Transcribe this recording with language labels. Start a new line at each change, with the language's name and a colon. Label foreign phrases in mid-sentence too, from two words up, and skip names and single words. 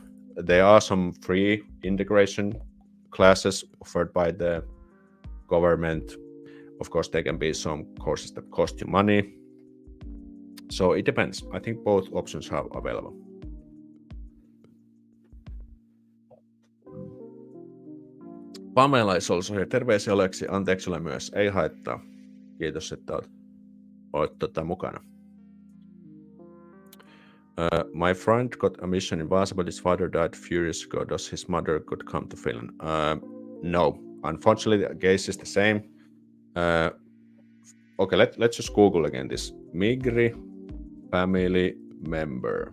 English: There are some free integration classes offered by the government. Of course, there can be some courses that cost you money. So it depends. I think both options are available. Pamela is also here.
Finnish: Terveisiä Oleksi. Anteeksi ole myös. Ei haittaa. Kiitos, että olet mukana.
English: My friend got a mission in Vaasa, but his father died a few years ago. Does his mother could come to Finland? No. Unfortunately, the case is the same. Okay, let's just Google again this. Migri family member.